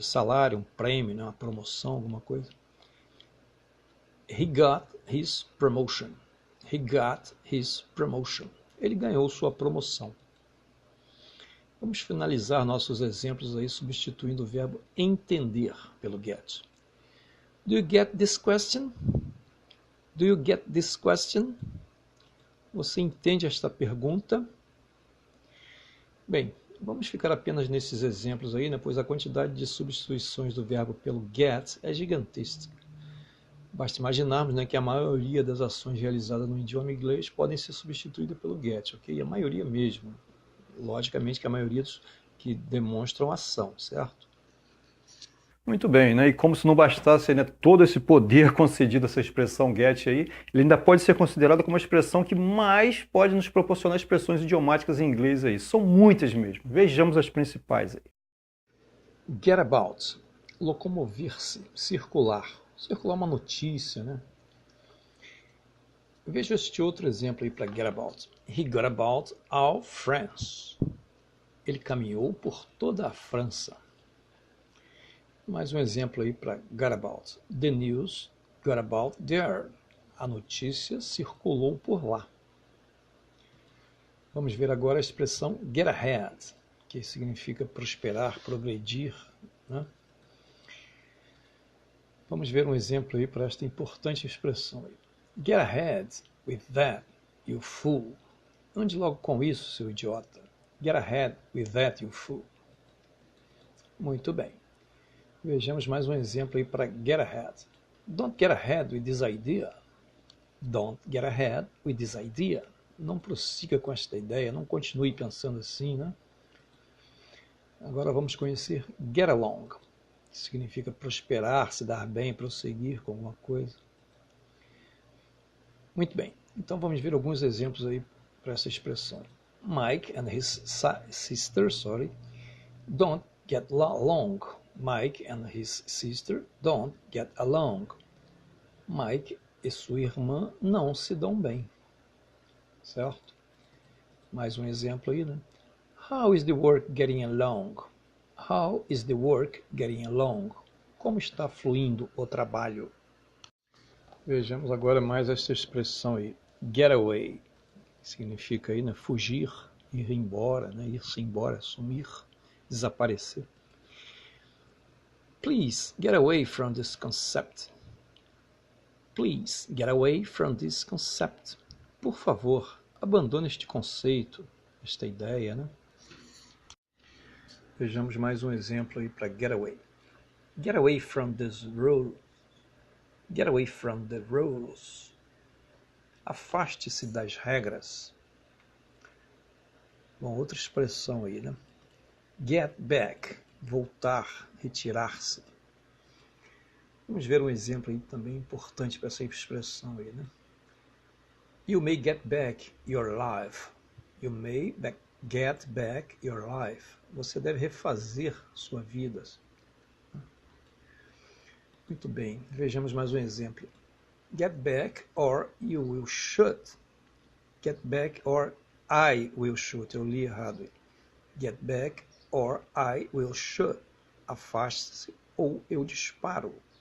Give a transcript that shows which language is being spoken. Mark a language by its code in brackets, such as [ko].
[pt] Salário, um prêmio, uma promoção, alguma coisa. [en] He got his promotion. He got his promotion. [pt] Ele ganhou sua promoção. Vamos finalizar nossos exemplos aí substituindo o verbo entender pelo get. [en] Do you get this question? Do you get this question? [pt] Você entende esta pergunta? Bem, vamos ficar apenas nesses exemplos aí, pois a quantidade de substituições do verbo pelo get é gigantesca. Basta imaginarmos que a maioria das ações realizadas no idioma inglês podem ser substituídas pelo get, ok? A maioria mesmo. Logicamente que a maioria dos que demonstram ação, certo? Muito bem, e como se não bastasse todo esse poder concedido a essa expressão get aí, ele ainda pode ser considerado como a expressão que mais pode nos proporcionar expressões idiomáticas em inglês aí. São muitas mesmo. Vejamos as principais aí. Get about, locomover-se, circular. Circular uma notícia, Veja este outro exemplo aí para get about. [en] He got about all France. [pt] Ele caminhou por toda a França. Mais um exemplo aí para got about. [en] The news got about there. [pt] A notícia circulou por lá. Vamos ver agora a expressão get ahead, que significa prosperar, progredir, Vamos ver um exemplo aí para esta importante expressão aí. [en] Get ahead with that, you fool. [pt] Ande logo com isso, seu idiota. [en] Get ahead with that, you fool. [pt] Muito bem. Vejamos mais um exemplo aí para get ahead. [en] Don't get ahead with this idea. Don't get ahead with this idea. [pt] Não prossiga com esta ideia, não continue pensando assim, né? Agora vamos conhecer get along, que significa prosperar, se dar bem, prosseguir com alguma coisa. Muito bem, então vamos ver alguns exemplos aí para essa expressão. [en] Mike and his sister, don't get along. Mike and his sister don't get along. [pt] Mike e sua irmã não se dão bem. Certo? Mais um exemplo aí, né? [en] How is the work getting along? How is the work getting along? [pt] Como está fluindo o trabalho? Vejamos agora mais essa expressão aí. Get away. Significa aí, né? Fugir, ir embora, né? Ir-se embora, sumir, desaparecer. [en] Please get away from this concept. Please get away from this concept. [pt] Por favor, abandone este conceito, esta ideia, né? Vejamos mais um exemplo aí para get away. [en] Get away from this rule. Get away from the rules. [pt] Afaste-se das regras. Bom, outra expressão aí, né? Get back. Voltar, retirar-se. Vamos ver um exemplo aí também importante para essa expressão aí, né? [en] You may get back your life. You may get back your life. [pt] Você deve refazer sua vida. Muito bem, vejamos mais um exemplo. [en] Get back or you will shoot. Get back or I will shoot. [pt] Eu li errado. [en] Get back or I will shoot. [pt] Afaste-se ou eu disparo.